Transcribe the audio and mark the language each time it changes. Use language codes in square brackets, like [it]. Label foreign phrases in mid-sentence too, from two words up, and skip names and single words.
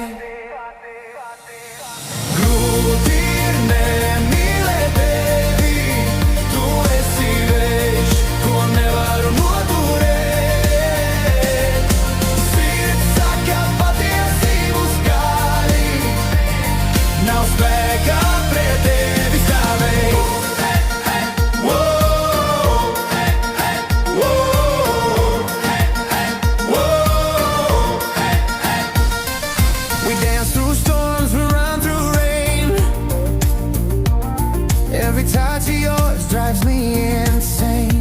[lv] Grūti ir nemīlēt tevi. Tu esi vējš, ko nevaru noturēt. Sirds saka patiesību skaļi. Nav spēka pret tevi stāvēt. [en] We dance through storms, we run through rain. Every touch of yours drives me insane.